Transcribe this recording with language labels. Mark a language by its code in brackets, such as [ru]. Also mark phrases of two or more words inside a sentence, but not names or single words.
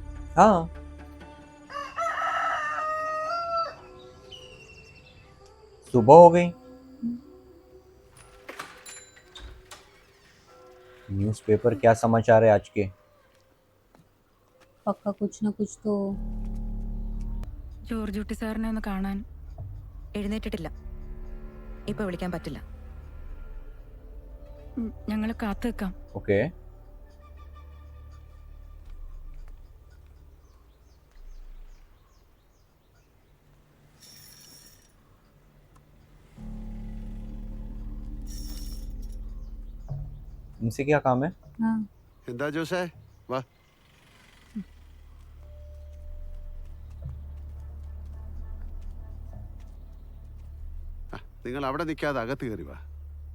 [hi] हाँ, सुबह हो गई. न्यूज़पेपर क्या समाचार है आज के? पक्का कुछ ना कुछ तो. [ml] ജോർജ് കുട്ടി സാറിനെ ഒന്ന് കാണാൻ എഴുന്നേറ്റിട്ടില്ല. ഇപ്പൊ വിളിക്കാൻ പറ്റില്ല. ഞങ്ങൾ കാത്തു നിൽക്കാം. ഓക്കെ. [hi] इनसे क्या काम है? [ml] എന്താ ജോസേ, വാ. നിങ്ങൾ അവിടെ നിൽക്കാതെ അകത്ത് കയറി വാ.